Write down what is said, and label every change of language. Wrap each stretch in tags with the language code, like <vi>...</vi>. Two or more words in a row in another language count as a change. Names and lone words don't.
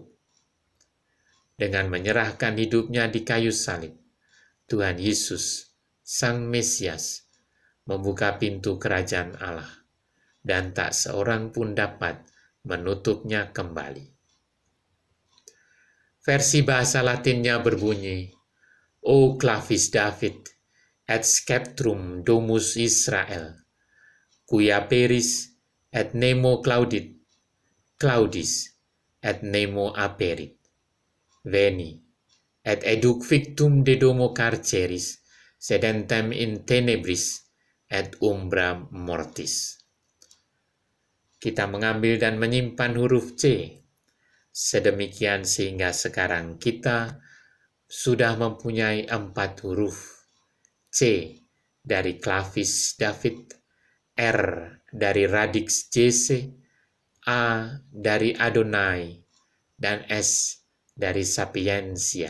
<id>Dengan menyerahkan hidupnya di kayu salib, Tuhan Yesus, Sang Mesias, membuka pintu kerajaan Allah, dan tak seorang pun dapat menutupnya kembali. Versi bahasa Latinnya berbunyi,</id> <la>O clavis David, et sceptrum domus Israel, quia peris et nemo claudis, et nemo aperit. Veni, et educ victum de domo carceris, sedentem in tenebris, et umbra mortis.</la> <id>Kita mengambil dan menyimpan huruf C, sedemikian sehingga sekarang kita sudah mempunyai 4 huruf. C dari</id> <la>clavis David,</la> <id>R dari</id> <la>radix Jesse,</la> <id>A dari Adonai, dan S dari sapiensia.</id>